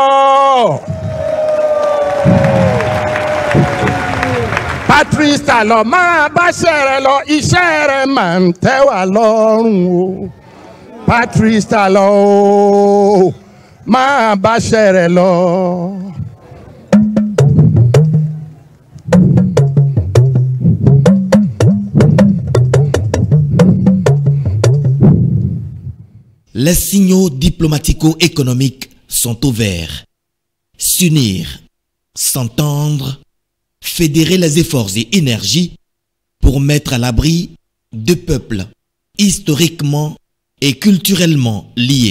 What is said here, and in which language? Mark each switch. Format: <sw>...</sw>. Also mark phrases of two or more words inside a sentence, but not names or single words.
<yo>Patrice Talon máa bá ṣẹ́ rẹ̀ lọ iṣẹ́ rẹ̀ máa ń tẹ́ wá lọ́rùn o. Patrice Talon o máa bá ṣẹ́ rẹ̀ lọ.</yo> <fr>Les signaux diplomatico-économiques sont au vert. S'unir, s'entendre, fédérer les efforts et énergies pour mettre à l'abri deux peuples historiquement et culturellement liés.</fr>